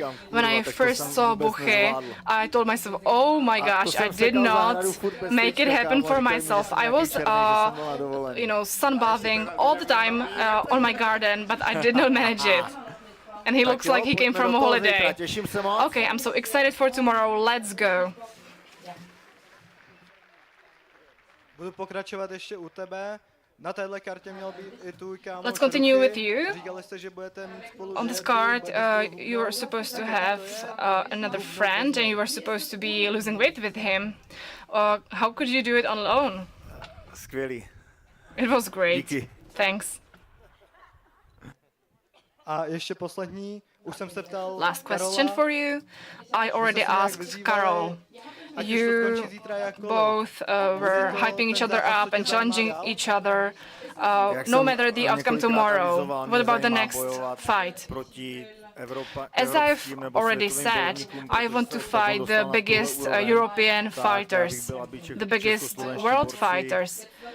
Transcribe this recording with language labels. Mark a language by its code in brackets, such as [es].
[en] When I first saw Buchy, I told myself, oh my gosh, I did not make it happen for myself. I was, sunbathing all the time on my garden, but I did not manage it. And he looks like he came from a holiday. Okay, I'm so excited for tomorrow. Let's go. [cs] Budu pokračovat ještě u tebe. Na téhle kartě měl být i tvůj kámoš. [en] Let's continue with you. [cs] Říkali jste, že budete mít spolu. [en] On this card, you were supposed to have another friend, and you were supposed to be losing weight with him. How could you do it alone? [cs] Skvělý. [en] It was great. [cs] Díky. [en] Thanks. [cs] A ještě poslední, už jsem se ptal [en] Last question for you. I already asked Karol. You both were hyping each other up and challenging each other, no matter the outcome tomorrow. What about the next fight? As I've already said, I want to fight the biggest European fighters, the biggest world fighters.